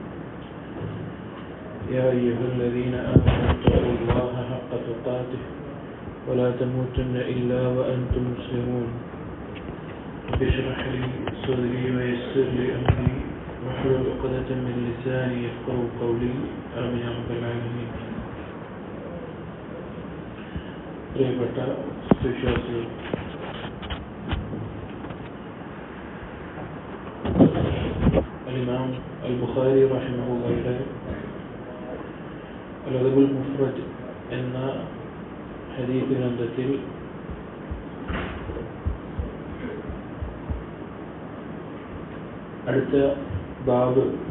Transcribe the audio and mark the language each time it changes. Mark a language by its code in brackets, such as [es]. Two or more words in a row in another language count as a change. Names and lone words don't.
[ar] يا أيها الذين آمنوا اتقوا الله حق تقاته ولا تموتن إلا وأنتم مسلمون. اشرح لي صدري ويسر لي أمري واحلل عقدة من لساني يفقهوا قولي. آمين يا رب العالمين. [ml] പ്രിയപ്പെട്ട വിശ്വാസികൾ, ഇമാം അൽ ബുഖാരി റഹിമഹുള്ളാഹിയുടെ അൽ-അദബുൽ മുഫ്രദ് എന്ന ഹദീസ് ഗ്രന്ഥത്തിൽ അടുത്ത ബാബ്